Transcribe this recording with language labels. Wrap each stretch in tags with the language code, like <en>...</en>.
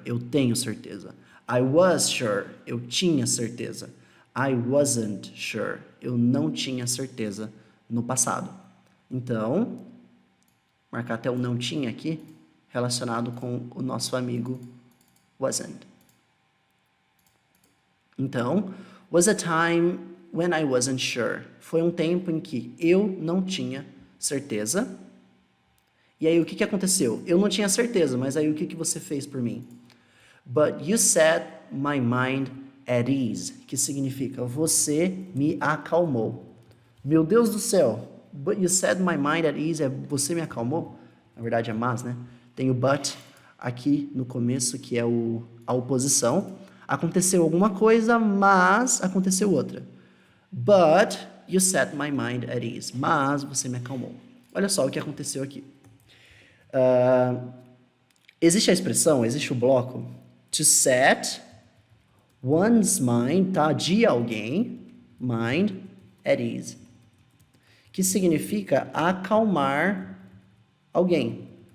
<pt>Eu tenho certeza.</pt> <en>I was sure.</en> <pt>Eu tinha certeza.</pt> <en>I wasn't sure.</en> <pt>Eu não tinha certeza no passado. Então, marcar até o não tinha aqui, relacionado com o nosso amigo wasn't. Então,</pt> <en>was a time when I wasn't sure.</en> <pt>Foi um tempo em que eu não tinha certeza. E aí, o que aconteceu? Eu não tinha certeza, mas aí o que você fez por mim?</pt> <en>But you set my mind at ease,</en> <pt>que significa você me acalmou. Meu Deus do céu,</pt> <en>but you set my mind at ease,</en> <pt>você me acalmou? Na verdade é mas, né? Tem o but aqui no começo, que é a oposição. Aconteceu alguma coisa, mas aconteceu outra.</pt> <en>But you set my mind at ease.</en> <pt>Mas você me acalmou. Olha só o que aconteceu aqui. Existe a expressão, existe o bloco</pt> <en>to set one's mind,</en> <pt>tá? De alguém, mind, at ease. Que significa acalmar alguém.</pt>